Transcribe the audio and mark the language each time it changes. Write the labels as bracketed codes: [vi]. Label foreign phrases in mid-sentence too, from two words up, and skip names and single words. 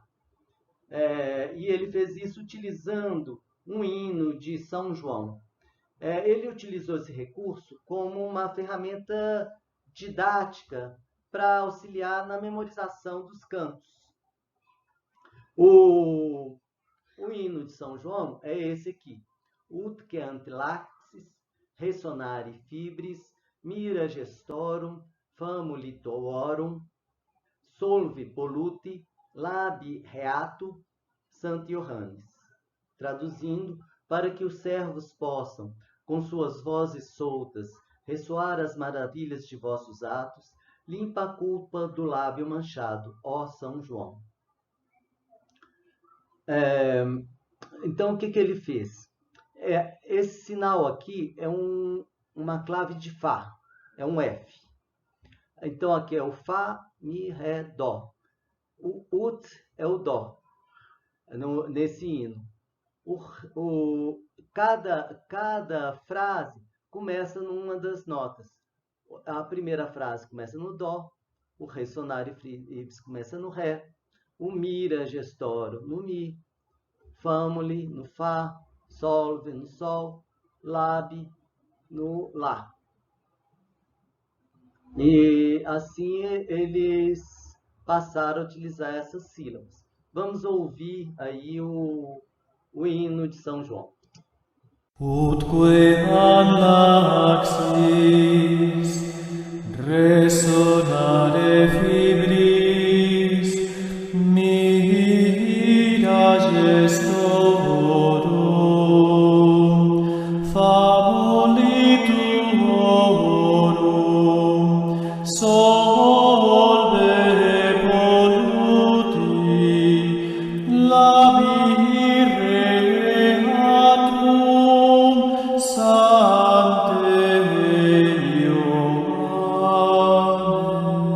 [pt] E ele fez isso utilizando um hino de São João. Ele utilizou esse recurso como uma ferramenta didática para auxiliar na memorização dos cantos. O hino de São João é esse aqui. [la] Ut que ante laxis, ressonare fibris, mira gestorum, famuli tuorum, solve polluti, labi reato, Santo Johannes. [pt] Traduzindo, para que os servos possam, com suas vozes soltas, ressoar as maravilhas de vossos atos, limpa a culpa do lábio manchado, ó São João. Então, o que ele fez? Esse sinal aqui é uma clave de Fá, é um F. Então, aqui é o Fá, Mi, Ré, Dó. O Ut é o Dó, nesse hino. Cada frase começa numa das notas. A primeira frase começa no Dó, o [la] Ressonare fibris [pt] começa no Ré, o [la] Mira gestorum [pt] no Mi, Famuli no Fá, Solve no Sol, Labi no Lá. E assim eles passaram a utilizar essas sílabas. Vamos ouvir aí o hino de São João. [la] Utque anaxis resonare fibris mira gestorum famuli tuorum solve polluti labi Sante Ioannes.